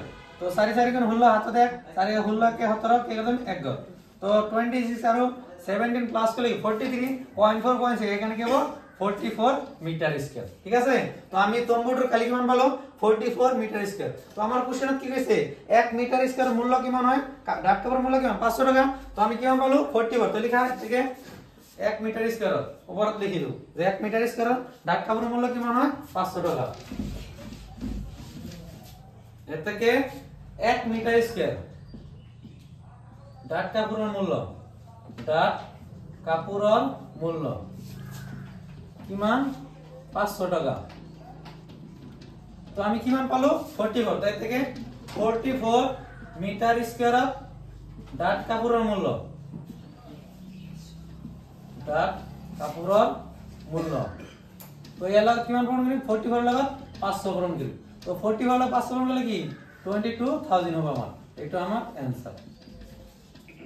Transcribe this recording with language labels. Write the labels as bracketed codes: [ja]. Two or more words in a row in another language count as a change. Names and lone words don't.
[rkt] তো 4 4 গুণ 16 হাতে দেখ 4 16 কে 17 কে একদম এক গর। তো 26 আর 17 প্লাস করলে 43.4.6 এখানে কি হবে 44 [en] meter square, [rkt] ঠিক আছে। তো আমি তম্বুটোর কালি কিমান পালো 44 [en] meter square. [rkt] তো আমার কোশ্চেনত কি কইছে 1 [en] meter square [rkt] মূল্য কিমান হয় ডাঠ কাপড়ের মূল্য কিমান 500 টাকা। তো আমি কিমান পালো 44, তো লিখা আছে 1 [en] meter square [rkt] উপরত লিখি দিও যে 1 [en] meter square [rkt] ডাঠ কাপড়ের মূল্য কিমান হয় 500 টাকা। এর থেকে 1 [en] meter square [rkt] ডাঠ কাপড়ের মূল্য কিমান 500 টাকা। তো আমি কিমান পালো 44, তাই থেকে 44 [en] meter square [rkt] ডাঠ কাপড়ের মূল্য তো এলা কিমান পূরণ করি 44 লাগা 500 পূরণ করি। তো 44 হলো 500 পূরণ করলে কি 22,000 হবে আমার, এটা আমার অ্যানসার।